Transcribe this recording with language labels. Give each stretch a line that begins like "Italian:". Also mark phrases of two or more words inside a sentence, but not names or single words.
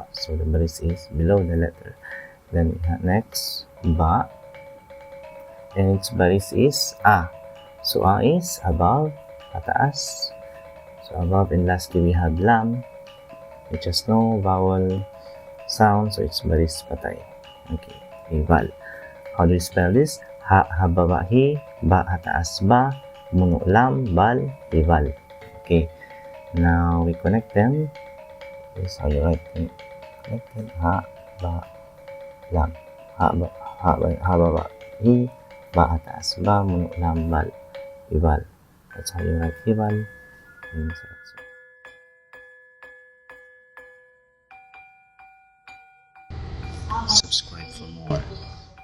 English: So the baris is below the letter. Then we have next ba, and its baris is a. So a is above, ataas. So above, and lastly we have lam, which has no vowel sound, so its
Tausug: baris patay.
English: Okay, hival. How do you spell this?
Tausug: Ha hababa hi, ba ataas ba, muno lam, bal, hival.
English: Okay, now we connect them. This is how you write it. Connected.
Tausug: Ha ba lam. Ha ba hi, ba ataas ba, muno lam, bal, hival.
English: That's how you write hival in Sulat Sūg. Subscribe for more.